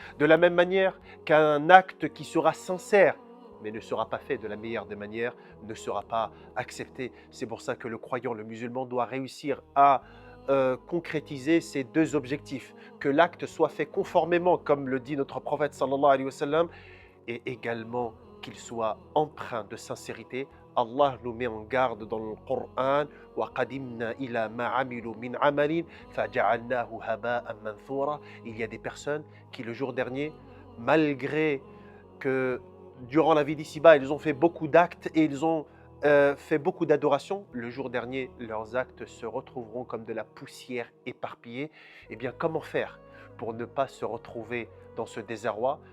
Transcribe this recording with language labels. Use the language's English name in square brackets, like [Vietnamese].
[French] De la même manière qu'un acte qui sera sincère mais ne sera pas fait de la meilleure des manières ne sera pas accepté. C'est pour ça que le croyant, le musulman doit réussir à concrétiser ces deux objectifs, que l'acte soit fait conformément, comme le dit notre prophète sallallahu alayhi wa sallam, et également qu'il soit empreint de sincérité. Allah nous met en garde dans le Coran [Arabic] وَقَدِمْنَا إِلَى مَا عَمِلُوا مِنْ عَمَلٍ فَجَعَلْنَاهُ هَبَاءً مَنْثُورًا. [French] Il y a des personnes qui le jour dernier, malgré que durant la vie d'ici-bas, ils ont fait beaucoup d'actes et ils ont fait beaucoup d'adorations, le jour dernier, leurs actes se retrouveront comme de la poussière éparpillée. Eh bien, comment faire pour ne pas se retrouver dans ce désarroi?